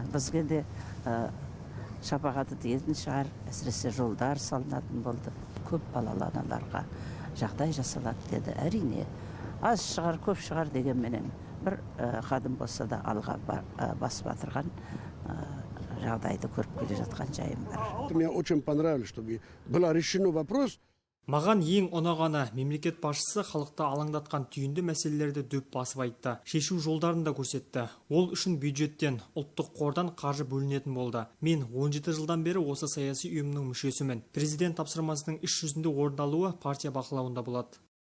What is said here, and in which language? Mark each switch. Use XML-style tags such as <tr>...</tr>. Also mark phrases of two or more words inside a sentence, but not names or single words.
<kk>Бізге де шапағаты тиетін шығар, әсіресе жолдар салынатын болды. Көп балалы аналарға жағдай жасалады деді. Әрине, аз шығар, көп шығар дегенменен бір қадым болса да алға бас батырған жағдайды көріп келе жатқан жайым бар.</kk> <ru>Мне очень понравилось, чтобы было решено вопрос.</ru> <kk>Маған ең ұнағаны мемлекет басшысы халықты алаңдатқан түйінді мәселелерді дөп басып айтты. Шешу жолдарын да көрсетті. Ол үшін бюджеттен, ұлттық қордан қаржы бөлінетін болды. Мен 17 жылдан бері осы саяси ұйымның мүшесімін. Президент тапсырмасының іс жүзінде орындалуы партия бақылауында болады.</kk>